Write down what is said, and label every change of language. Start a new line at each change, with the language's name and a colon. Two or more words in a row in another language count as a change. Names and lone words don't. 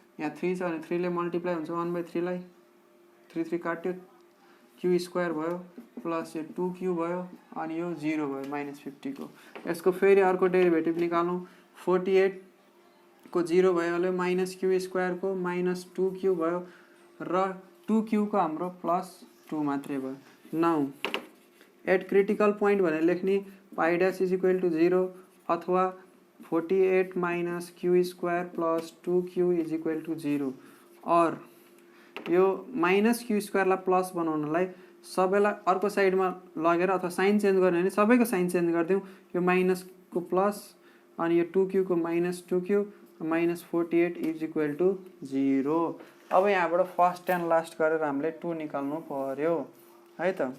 Nepali: यहाँ 3 छ भने 3 ले मल्टिप्लाई हुन्छ 1/3 लाई 3 3 काट्यो
English: Q square
Nepali: भयो प्लस यो 2q भयो अनि यो 0 भयो -50 को। यसको फेरि अर्को डेरिभेटिभ निकालौँ 48 को 0 भइहाल्यो
English: minus Q square
Nepali: को -2q भयो र 2q को हाम्रो +2 मात्रै भयो।
English: now at critical point
Nepali: भनेर लेख्ने
English: P dash is equal to 0
Nepali: अथवा
English: 48 minus Q square plus 2q is equal to 0
Nepali: और यो
English: minus Q
Nepali: स्क्वायरलाई प्लस बनाउनलाई सबैलाई अर्को साइडमा लगेर अथवा
English: sign change
Nepali: गर्ने भने सबैको
English: sign change
Nepali: गरिदिउँ। यो माइनसको प्लस अनि यो 2q को -2q -48
English: is equal to 0.
Nepali: अब यहाँबाट
English: first and last
Nepali: गरेर हामीले 2 निकाल्नु पर्यो है त।